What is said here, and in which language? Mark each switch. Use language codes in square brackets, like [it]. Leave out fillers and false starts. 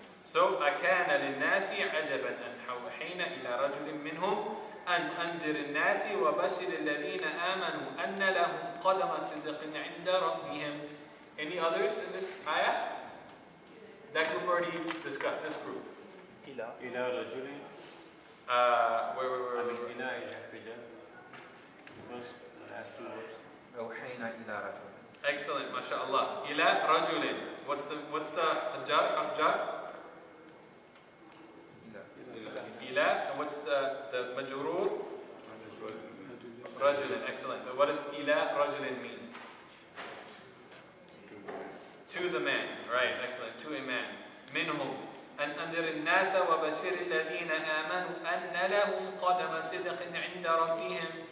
[ar] So أكان للناس عجبا أن أوحينا إلى رجل منهم أن أنذر الناس وبشر الذين آمنوا أن لهم قدم صدق عند ربهم. [en] Any others in this ayah? That group already discussed. This group. [ar] إلى رجل. [en] Where? إلى is حفجة. First, last two words. [ar] أوحينا إلى رجل. [en] Excellent, mashallah. [ar] إلى رجل. [en] What's the jar? Harf jar? إلى. And what's the majrur? رجل. Excellent. What does إلى رجل mean? To the man. Right. Excellent. To a man. [ar] منهم أن أنذر الناس وبشر الذين آمنوا أن لهم قدم صدق عند ربهم.